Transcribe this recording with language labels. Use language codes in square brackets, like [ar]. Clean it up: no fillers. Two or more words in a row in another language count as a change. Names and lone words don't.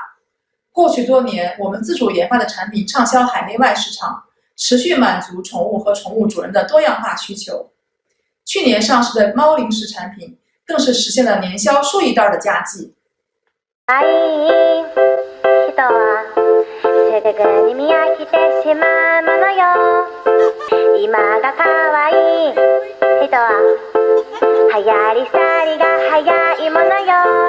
[zh] 过去多年，我们自主研发的产品畅销海内外市场，持续满足宠物和宠物主人的多样化需求。去年上市的猫零食产品，更是实现了年销数亿袋的佳绩。 [ja] 人はすぐに見飽きてしまうものよ。今が可愛い人は流行り去りが早いものよ。